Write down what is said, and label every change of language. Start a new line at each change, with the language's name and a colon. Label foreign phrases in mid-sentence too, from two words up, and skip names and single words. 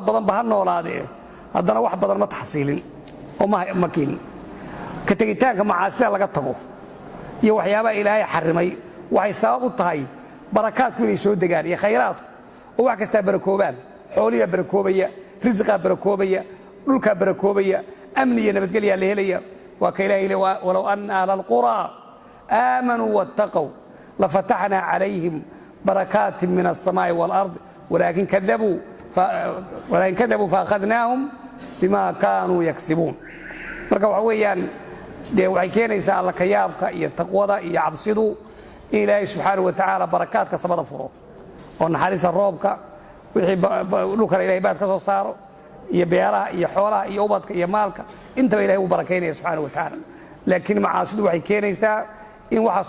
Somali: badan ba ha noolaadee haddana wax badan ma taxsiilin oo ma keenin ka tegitaanka macaasida laga tago iyo waxyaabaha ilaahay xarimay waxay sabab u tahay barakaadku inay soo degaan iyo khayraadku oo wax kasta barakoobaan xooliga barakoobaya rizqa barakoobaya dhulka barakoobaya amni iyo nabadgelyo la helaya waa ka ilaahay
Arabic: ولو أن أهل القرى آمنوا واتقوا لفتحنا عليهم بركات من السماء والأرض ولكن كذبوا فأخذناهم بما كانوا يكسبون
Somali: marka waxa weeyaan dee waxay keenaysaa alla ka yaabka iyo taqwada iyo cabsidu in ilaahay
Arabic: سبحانه وتعالى
Somali: barakaadka samada furo oo naxariista roobka wixii dhulkana ilaahay baad ka soo saaro iyo beeraha iyo xoolaha iyo ubadka iyo maalka intaba ilaahay uu barakaynaya
Arabic: سبحانه وتعالى
Somali: laakiin macaasidu waxay keenaysaa in waxaasoo